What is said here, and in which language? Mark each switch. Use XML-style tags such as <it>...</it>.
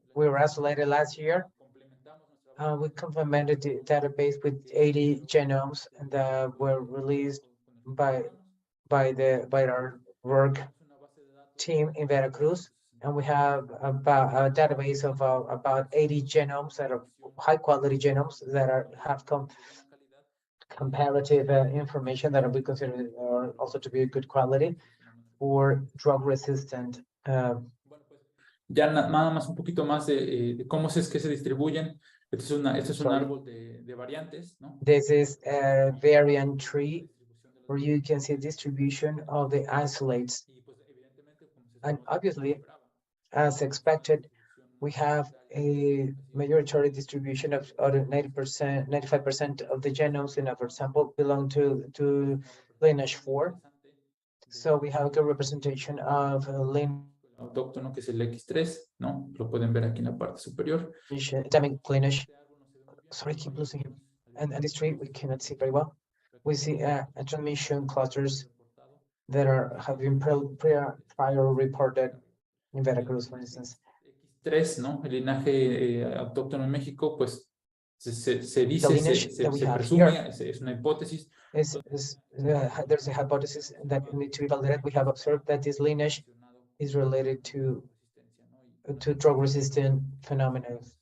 <en>We were isolated last year. We complemented the database with 80 genomes that were released by our work team in Veracruz, and we have about a database of about 80 genomes that are high quality genomes that have comparative information that we consider also to be good quality for drug resistant.</en> <es>Ya nada más un poquito más de cómo es que se distribuyen. Este es un árbol de variantes, ¿no?</es> <en>This is a variant tree where you can see distribution of the isolates. And obviously, as expected, we have a majority distribution of 90%, 95% of the genomes in our sample belong to lineage 4. So we have a good representation of lineage</en> <es>autóctono, que es el X3, ¿no? Lo pueden ver aquí en la parte superior.</es> <en>Endemic lineage. Sorry, keep losing him. And this tree we cannot see very well. we see transmission clusters that have been prior reported in Veracruz, for instance.</en> <es>X3, ¿no? El linaje autóctono en México, pues se dice, se presume, es una hipótesis.</es> <en>There's a hypothesis that need to be validated. We have observed that this lineage is related to drug-resistant phenomena.</en>